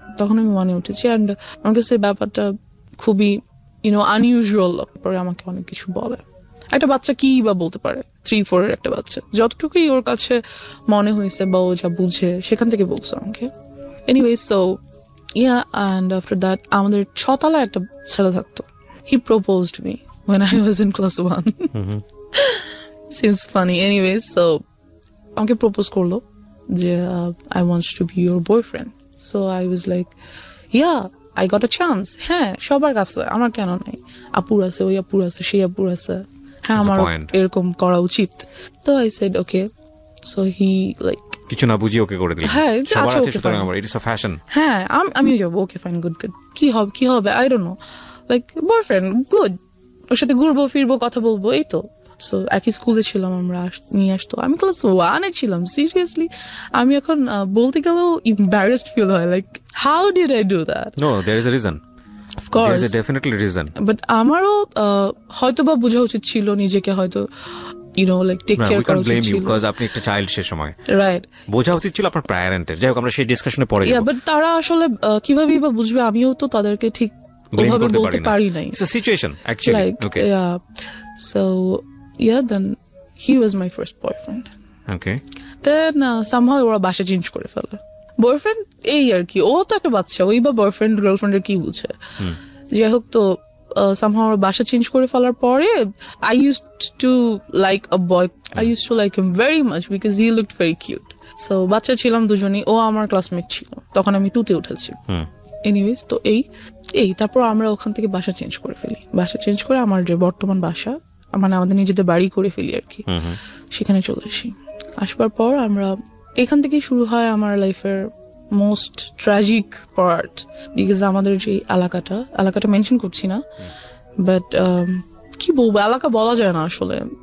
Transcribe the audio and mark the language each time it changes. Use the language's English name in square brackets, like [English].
[Bangla] তখন আমি 1-এ উঠেছি, অ্যান্ড আমার কাছে ব্যাপারটা খুবই আনইউজুয়াল। পরে আমাকে অনেক কিছু বলে। একটা বাচ্চা কি বা বলতে পারে, 3-4 একটা বাচ্চা, যতটুকুই ওর কাছে মনে হয়েছে বা ও যা বুঝে সেখান থেকে বলছে আমাকে। [English] anyway, so and after that [Bangla] আমাদের 6 তলায় একটা ছেলে থাকতো। [English] He proposed me when I was in class 1. Seems funny. Anyway, so [Bangla] আমাকে প্রপোজ করলো যে [English] I want to be your boyfriend. So I was like, yeah, I got a chance. [Bangla] হ্যাঁ, সবার কাছে, আমার কেন নাই? আপুর আছে, ওই আপুর আছে, সেই আপুর আছে, হ্যাঁ আমার এরকম করা উচিত। [English] তো I said okay. So he like [Bangla] কিছু না বুঝিয়ে ওকে করে দিলেন? হ্যাঁ, সবার আছে, সুতরাং আমার [English] It is a fashion. [Bangla] হ্যাঁ, আমি যাবো, ওকে ফাইন, গুড, কি হবে [English] I don't know, [Bangla] like boyfriend, good, ওর সাথে ঘুরবো ফিরবো, কথা বলবো, এই তো। সো একই স্কুলে ছিলাম আমরা, নিয়ে আসতো। আমি ক্লাস 1-এ ছিলাম, সিরিয়াসলি। আমি এখন বলতে গেলেও এম্বারাসড ফিল হয়, [English] Like how did I do that? No, there is a reason, of course, there is a definitely reason. [Bangla] But আমারও হয়তো বা বোঝা উচিত ছিল নিজেকে, হয়তো লাইক টেক কেয়ার করা উচিত ছিল, বিকজ আপনি একটা চাইল্ড সে সময়, [English] Right? [Bangla] বোঝা উচিত ছিল আপনার প্যারেন্টের। যাই হোক, আমরা সেই ডিসকাশনে পরে যাব। বাট তারা আসলে কিভাবে বা বুঝবে? আমিও তো তাদেরকে ঠিক ওভাবে বলতে পারি নাই। [English] It's a situation actually. Okay, so then he was my first boyfriend. Okay. Then somehow [Bangla] ওরা বাসা চেঞ্জ করে ফেলে। বয়ফ্রেন্ড এই আর কি, ও তো একটা বাচ্চা, ওই বা বয়ফ্রেন্ড গার্লফ্রেন্ডের কি বুঝে? যাই হোক, তো somehow ওরা বাসা চেঞ্জ করে ফেলার পরে [English] I used to like a boy. I used to like him very much because he looked very cute. [Bangla] So বাচ্চা ছিলাম দুজনই, ও আমার ক্লাসমেট ছিল, তখন আমি 2-তে উঠেছি। এনিওয়েজ, তো এই তারপর আমরা ওখান থেকে বাসা চেঞ্জ করে ফেলি। বাসা চেঞ্জ করে আমার যে বর্তমান বাসা, মানে আমাদের নিজেদের বাড়ি করে ফেলি আর কি, সেখানে চলে আসি। আসবার পর আমরা এখান থেকেই শুরু হয় আমার লাইফের মোস্ট ট্র্যাজিক পার্ট, বিকজ আমাদের যে এলাকাটা মেনশন করছি না, বাট কি বলবো, এলাকা বলা যায় না আসলে।